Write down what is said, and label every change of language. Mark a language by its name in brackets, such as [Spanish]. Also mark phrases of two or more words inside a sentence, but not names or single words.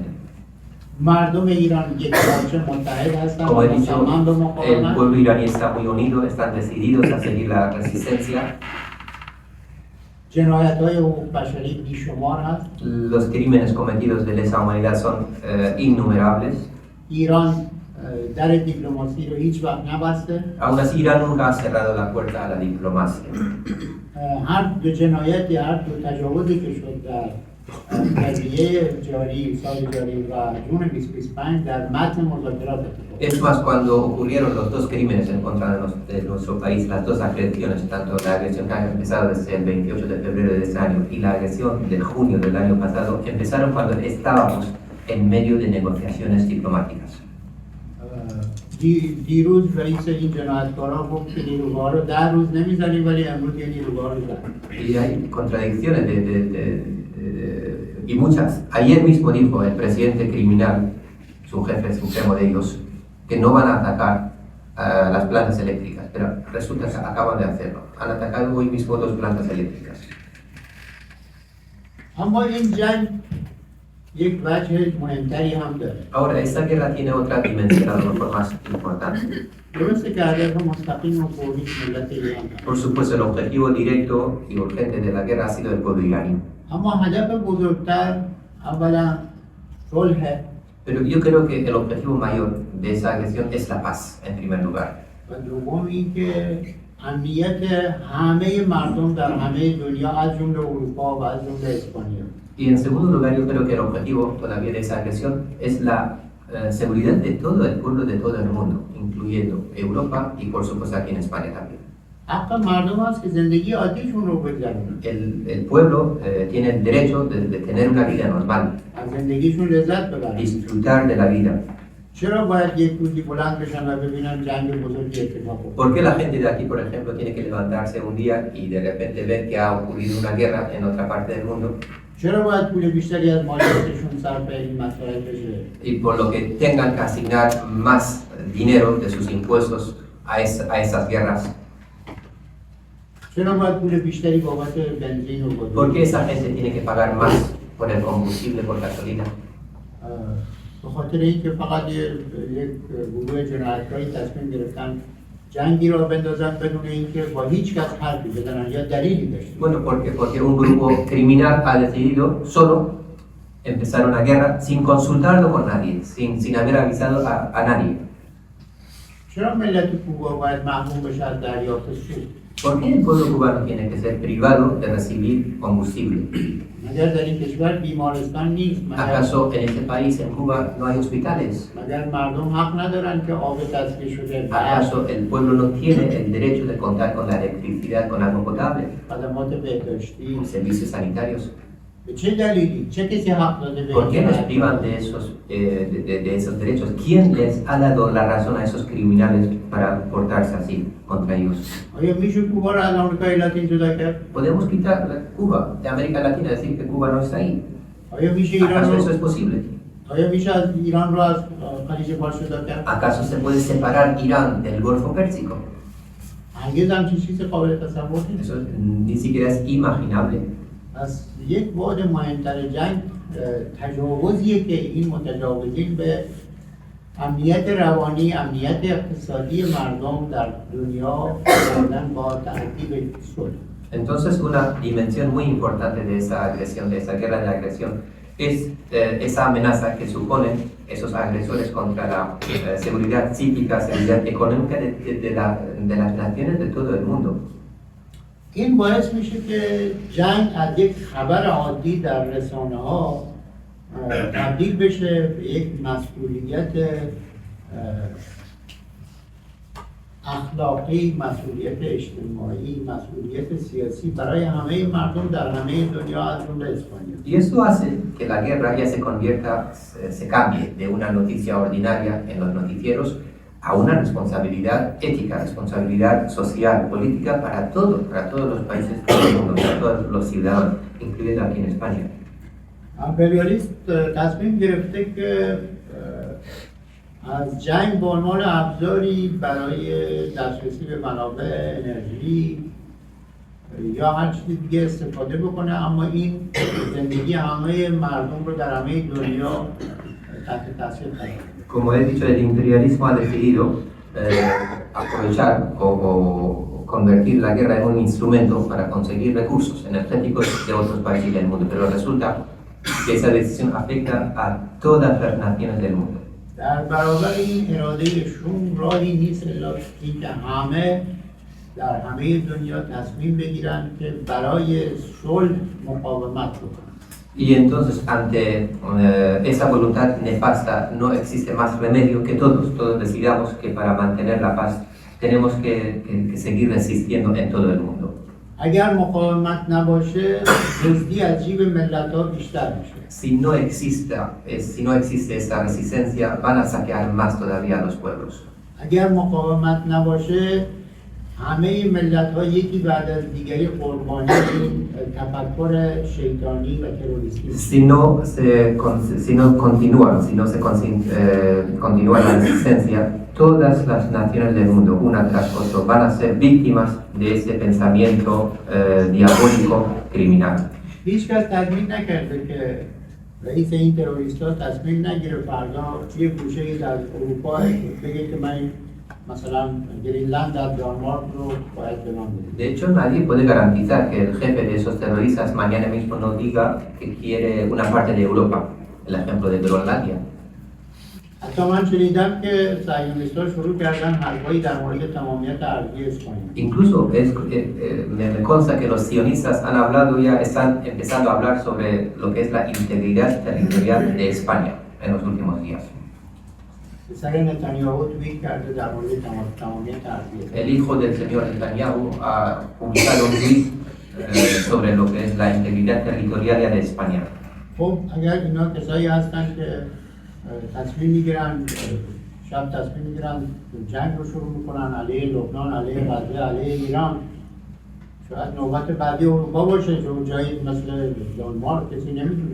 [Persian] مردم ایران یک پارچه متحد هستند [Spanish] Como [Persian] و [Spanish] he dicho, [Persian] مصمم به [Spanish] el [Persian] مقاومت. [Spanish] pueblo iraní está muy unido, están decididos a seguir la resistencia. [Persian] جنایت‌های حقوق بشری بیشمار هست. [Spanish] Los crímenes cometidos de lesa humanidad son innumerables. [Persian] ایران در دیپلماسی رو هیچ وقت نبسته. [Spanish] Aún así, Irán nunca ha cerrado la puerta a la diplomacia. [Persian] هر دو جنایت یا هر دو تجاوزی که شد در قضیه جاری سال جاری و جون 2025 در متن مذاکرات اتفاق [Spanish] Es más, cuando ocurrieron los 2 crímenes en contra de nuestro país, las 2 agresiones, tanto la agresión que ha empezado desde el 28 de febrero de este año y la agresión de junio del año pasado, empezaron cuando estábamos en medio de negociaciones diplomáticas. [Persian] دیروز رئیس این جنایتکارا گفت که نیروگاه رو 10 روز نمیزنیم ولی امروز یه نیروگاه رو زد. [Spanish] Y hay contradicciones y muchas. Ayer mismo dijo el presidente criminal, su jefe supremo de ellos, que no van a atacar las plantas eléctricas, pero resulta que acaban de hacerlo. Han atacado hoy mismo 2 plantas eléctricas. [Persian] اما این جنگ یک وجه مهمتری هم داره. [Spanish] Ahora, esta guerra tiene otra dimensión, a lo mejor más importante. [Persian] درسته که هدف مستقیم و فوری ملت ایران هست. [Spanish] Por supuesto, el objetivo directo y urgente de la guerra ha sido el pueblo iraní. [Persian] اما هدف بزرگتر اولا صلح [Spanish] Pero yo creo que el objetivo mayor de esa agresión es la paz, en primer lugar. [Persian] و دوم اینکه امنیت همه مردم در همه دنیا از جمله اروپا و از جمله اسپانیا. [Spanish] Y en segundo lugar, yo creo que el objetivo todavía de esa agresión es la seguridad de todo el pueblo, de todo el mundo, incluyendo Europa y por supuesto aquí en España también. [Persian] حق مردم هست که زندگی عادیشون رو بگذرونن. [Spanish] El pueblo tiene el derecho de tener una vida normal, [Persian] از زندگیشون لذت ببرن. [Spanish] disfrutar de la vida. [Persian] چرا باید یک روزی بلند بشن و ببینن جنگ بزرگی اتفاق افتاد؟ [Spanish] ¿Por qué la gente de aquí, por ejemplo, tiene que levantarse un día y de repente ver que ha ocurrido una guerra en otra parte del mundo? [Persian] چرا باید پول بیشتری از مالیاتشون صرف این مسائل بشه؟ [Spanish] Y por lo que tengan que asignar más dinero de sus impuestos a esas guerras. [Persian] چرا باید پول بیشتری بابت بنزین و [Spanish] ¿Por [Persian] گازوئیل؟ [Spanish] qué esa gente tiene que pagar más por el combustible, por gasolina? [Persian] به خاطر اینکه فقط یک گروه جنایتکاری تصمیم گرفتن جنگی را بندازن بدون اینکه با هیچ کس حرفی بزنن یا دلیلی داشته باشن. [Spanish] Bueno, porque un grupo criminal ha decidido solo empezar una guerra sin consultarlo con nadie, sin haber avisado a nadie. [Persian] چرا ملت کوبا باید محروم بشه از دریافت سود؟ [Spanish] ¿Por qué el pueblo cubano tiene que ser privado de recibir combustible? [Persian] مگر در این کشور بیمارستان نیست؟ [Spanish] ¿Acaso en este país, en Cuba, no hay hospitales? [Persian] مگر مردم حق ندارن که آب تصفیه شده [Spanish] ¿Acaso el pueblo no tiene el derecho de contar con la electricidad, con agua potable, [Persian] خدمات بهداشتی؟ [Spanish] con servicios sanitarios? [Persian] به چه دلیلی؟ چه کسی حق داده به [Spanish] ¿Por qué les [Persian] این [Spanish] privan de esos derechos? ¿Quién les ha dado la razón a esos criminales para portarse así contra ellos? [Persian] آیا میشه کوبا را از آمریکای لاتین جدا کرد؟ [Spanish] ¿Podemos quitar Cuba de América Latina y decir que Cuba no está ahí? [Persian] آیا میشه ایران [Spanish] ¿Acaso eso [Persian] رو [Spanish] es posible? [Persian] آیا میشه از ایران رو از خلیج فارس جدا کرد؟ [Spanish] ¿Acaso se puede separar Irán del Golfo Pérsico? [Persian] هرگز همچین چیز قابل تصور نیست. [Spanish] Eso ni siquiera es imaginable. [Persian] پس یک بعد مهمتر جنگ تجاوزیه که این متجاوزین به امنیت روانی، امنیت اقتصادی مردم در دنیا کردن با ترتیب صلح. [Spanish] Entonces, una dimensión muy importante de esa agresión, de esa guerra de agresión, es esa amenaza que suponen esos agresores contra la seguridad psíquica, seguridad económica de las naciones de todo el mundo. [Persian] این باعث میشه که جنگ از یک خبر عادی در رسانه ها تبدیل بشه به یک مسئولیت اخلاقی، مسئولیت اجتماعی، مسئولیت سیاسی برای همه مردم در همه دنیا از جمله اسپانیا. [Spanish] Y eso hace que la guerra ya se convierta, se cambie de una noticia ordinaria en los noticieros a una responsabilidad ética, responsabilidad social, política para todos los países del mundo, para todos los ciudadanos, incluyendo aquí en España. [Persian] امپریالیست تصمیم گرفته که از جنگ به عنوان ابزاری برای دسترسی به منابع انرژی یا هر چیز دیگه استفاده بکنه، اما این زندگی همه مردم رو در همه دنیا تحت تاثیر قرار بده. [Spanish] Como he dicho, el imperialismo ha decidido aprovechar o convertir la guerra en un instrumento para conseguir recursos energéticos de otros países del mundo, pero resulta que esa decisión afecta a todas las naciones del mundo. [Persian] در برابر این اراده شوم راهی نیست الا اینکه همه در همه دنیا تصمیم بگیرن که برای صلح مقاومت بکنن. [Spanish] Y entonces, ante esa voluntad nefasta, no existe más remedio que todos decidamos que para mantener la paz tenemos que seguir resistiendo en todo el mundo. [Persian] اگر مقاومت نباشه، دزدی از جیب ملت‌ها بیشتر میشه. [Spanish] Si no existe esa resistencia, van a saquear más todavía a los pueblos. [Persian] اگر مقاومت نباشه همه ملت ها یکی بعد از دیگری قربانی این تفکر شیطانی و تروریستی. [Spanish] Si no continúan, si no se continúa la resistencia, todas las naciones del mundo, una tras otra, van a ser víctimas de ese pensamiento diabólico criminal. [Persian] هیچ کس تضمین نکرده که رئیس این تروریست‌ها تصمیم نگیره فردا یه گوشه‌ای در اروپا بگه که من مثلا گرینلند در دانمارک رو باید به من بدید. [Spanish] De hecho, nadie puede garantizar que el jefe de esos terroristas mañana mismo no diga que quiere una parte de Europa, el ejemplo de Groenlandia. [Persian] حتی من شنیدم که صهیونیست‌ها شروع کردن حرفایی در مورد تمامیت ارضی اسپانیا. [Spanish] Incluso me consta que los sionistas han hablado ya, están empezando a hablar sobre lo que es la integridad territorial de España en los últimos días. [Persian] پسر نتانیاهو توییت کرده در مورد تمامیت ارضی. [Spanish] El hijo del señor Netanyahu ha publicado un tweet sobre lo que es la integridad territorial de España. [Persian] خب اگر اینا کسایی هستن که تصمیم میگیرن شب تصمیم میگیرن جنگ رو شروع میکنن علیه لبنان، علیه غزه، علیه ایران، شاید نوبت بعدی اروپا باشه که جایی مثل دانمارک کسی نمیتونه.